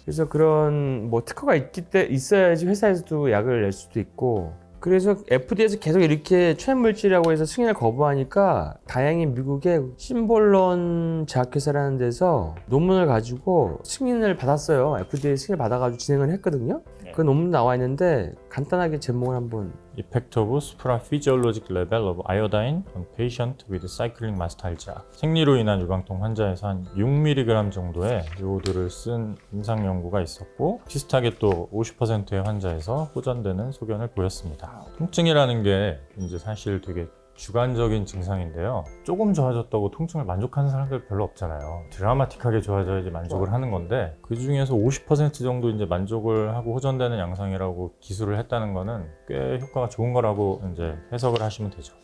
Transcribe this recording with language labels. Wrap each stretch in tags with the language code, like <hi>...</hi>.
<ko>그래서 그런 뭐 특허가 있어야지 회사에서도 약을 낼 수도 있고 그래서 FDA에서 계속 이렇게 천연물질이라고 해서 승인을 거부하니까 다행히 미국의 심볼론 제약회사라는 데서 논문을 가지고 승인을 받았어요. FDA 승인을 받아가지고 진행을 했거든요. 그 논문 나와 있는데 간단하게 제목을 한번</ko> <en>Effect of supraphysiologic level of iodine on patient with cyclic 마스탈지아.</en> <ko>생리로 인한 유방통 환자에서 한 6mg 정도의 요오드를 쓴 임상 연구가 있었고 비슷하게 또 50%의 환자에서 호전되는 소견을 보였습니다. 통증이라는 게 이제 사실 되게 주관적인 증상인데요. 조금 좋아졌다고 통증을 만족하는 사람들 별로 없잖아요. 드라마틱하게 좋아져야지 만족을 하는 건데 그 중에서 50% 정도 이제 만족을 하고 호전되는 양상이라고 기술을 했다는 거는 꽤 효과가 좋은 거라고 이제 해석을 하시면 되죠.</ko>